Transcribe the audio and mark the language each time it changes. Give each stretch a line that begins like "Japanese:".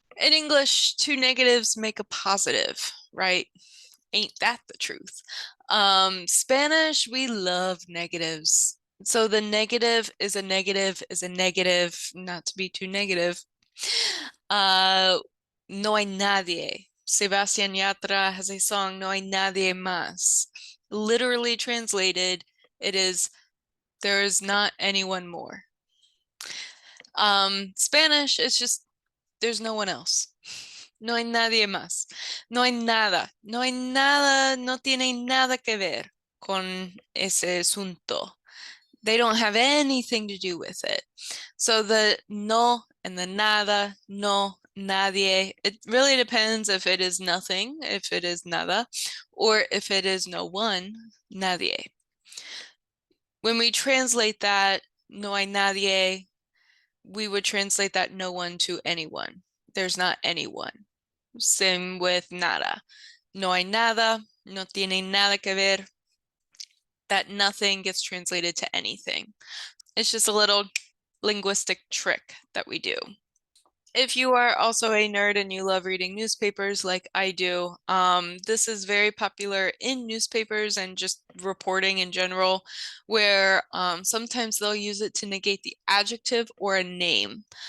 English: In English, two negatives make a positive, right? Ain't that the truth? Spanish, we love negatives. So the negative is a negative is a negative, not to be too negative.
Spanish: No hay nadie.
English: Sebastián Yatra has a song, No hay nadie más. Literally translated, it is, there is not anyone more. Spanish, it's just, there's no one else.
Spanish: No hay nadie más. No hay nada. No hay nada, no tiene nada que ver con ese asunto.
English: They don't have anything to do with it. So the no and the nada, no, nadie, it really depends if it is nothing, if it is nada, or if it is no one, nadie. When we translate that,
Spanish: no hay nadie,
English: we would translate that no one to anyone. There's not anyone. Same with nada.
Spanish: No hay nada, no tiene nada que ver.
English: That nothing gets translated to anything. It's just a little linguistic trick that we do. If you are also a nerd and you love reading newspapers like I do, this is very popular in newspapers and just reporting in general, where sometimes they'll use it to negate the adjective or a name.